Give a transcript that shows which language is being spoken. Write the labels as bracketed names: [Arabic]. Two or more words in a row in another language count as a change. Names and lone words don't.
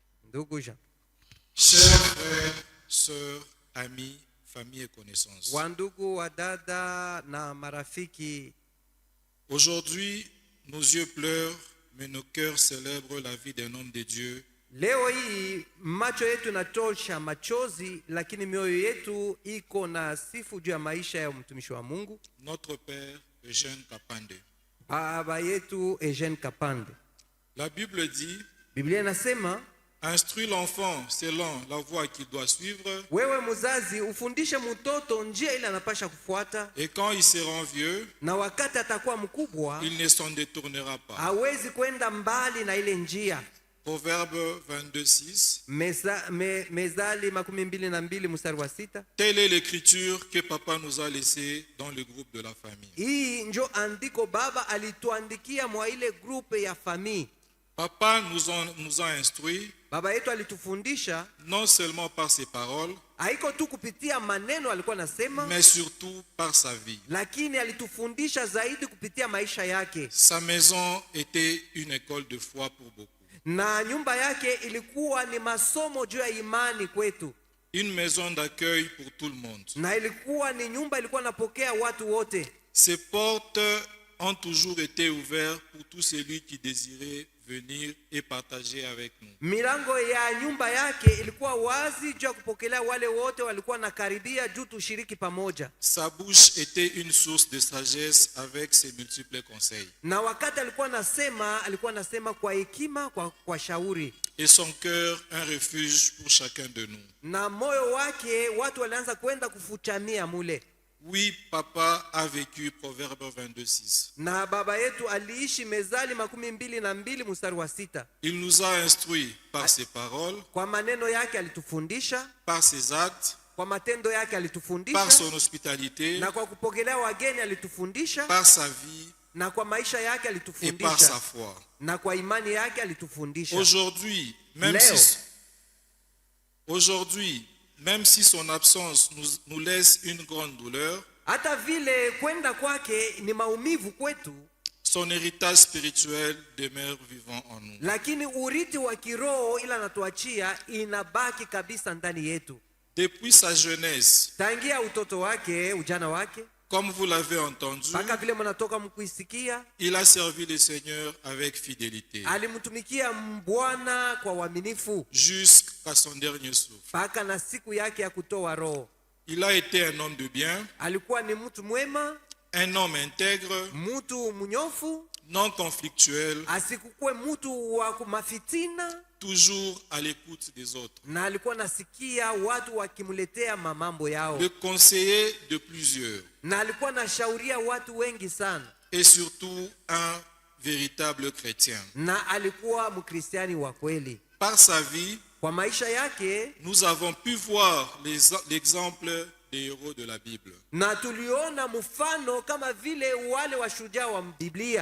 [Swahili] Ndugu Jean. [French] Chers frères, sœurs, amis, famille et connaissances. [Swahili] Wandugu wa dada na marafiki, [French] Aujourd'hui, nos yeux pleurent, mais nos cœurs célèbrent la vie d'un homme de Dieu. [Swahili] leo hii macho yetu natosha machozi, lakini mioyo yetu iko na sifu juu ya maisha ya mtumishi wa Mungu, [French] Notre père, Eugène Kapande. [Swahili] baba yetu Eugène Kapande. [French] La Bible dit, [Swahili] Biblia inasema, [French] instruis l'enfant selon la voie qu'il doit suivre, [Swahili] wewe mzazi ufundishe mtoto njia ile anapasha kufuata, [French] et quand il sera vieux, [Swahili] na wakati atakuwa mkubwa [French] il ne s'en détournera pas. [Swahili] hawezi kwenda mbali na ile njia. [French] Proverbe 22:6. [Swahili] Mezali 22 mstari wa 6. [French] Telle est l'écriture que papa nous a laissée dans le groupe de la famille. [Swahili] Hii njo andiko baba alituandikia mwa ile grupe ya famii. [French] Papa nous a instruits, [Swahili] Baba yetu alitufundisha [French] non seulement par ses paroles, [Swahili] haiko tu kupitia maneno alikuwa nasema, [French] mais surtout par sa vie. [Swahili] lakini alitufundisha zaidi kupitia maisha yake. [French] Sa maison était une école de foi pour beaucoup. [Swahili] Na nyumba yake ilikuwa ni masomo juu ya imani kwetu. [French] Une maison d'accueil pour tout le monde. [Swahili] Na ilikuwa ni nyumba ilikuwa napokea watu wote. [French] Ses portes ont toujours été ouvertes pour tout celui qui désirait venir et partager avec nous. [Swahili] Milango ya nyumba yake ilikuwa wazi juu ya kupokelea wale wote walikuwa nakaribia juu tushiriki pamoja. [French] Sa bouche était une source de sagesse avec ses multiples conseils. [Swahili] Na wakati alikuwa nasema kwa hekima, kwa shauri. [French] Et son cœur un refuge pour chacun de nous. [Swahili] Na moyo wake watu walianza kwenda kufuchamia mule. [French] Oui, papa a vécu Proverbe 22:6. [Swahili] Na baba yetu aliishi Mezali 22 mstari wa 6. [French] Il nous a instruits par ses paroles, [Swahili] Kwa maneno yake alitufundisha, [French] par ses actes, [Swahili] kwa matendo yake [French] par [Swahili] alitufundisha, [French] son hospitalité, [Swahili] na kwa kupokelea wageni alitufundisha, [French] par sa vie [Swahili] na kwa maisha yake [French] et par [Swahili] alitufundisha, [French] sa foi. [Swahili] na kwa imani yake alitufundisha. [French] Aujourd'hui, même si son absence nous laisse une grande douleur, [Swahili] Hata vile kwenda kwake ni maumivu kwetu, [French] son héritage spirituel demeure vivant en nous. [Swahili] lakini urithi wa kiroho ila anatuachia inabaki kabisa ndani yetu. [French] Depuis sa jeunesse, [Swahili] Tangia utoto wake, ujana wake, [French] comme vous l'avez entendu, [Swahili] mpaka vile mnatoka mkuisikia, [French] il a servi le Seigneur avec fidélité [Swahili] alimtumikia Bwana kwa uaminifu [French] jusqu'à son dernier souffle. [Swahili] mpaka na siku yake ya kutoa roho. [French] Il a été un homme de bien, [Swahili] Alikuwa ni mtu mwema, [French] un homme intègre, [Swahili] mtu mnyofu, [French] non conflictuel, [Swahili] asikukue mtu wa kumafitina, [French] toujours à l'écoute des autres. [Swahili] na alikuwa nasikia watu wakimletea mamambo yao, [French] Le conseiller de plusieurs [Swahili] na alikuwa nashauria watu wengi sana, [French] et surtout un véritable chrétien. [Swahili] na alikuwa mkristiani wa kweli. [French] Par sa vie, [Swahili] Kwa maisha yake [French] nous avons pu voir l'exemple des héros de la Bible. [Swahili] na tuliona mfano kama vile wale washujaa wa Biblia,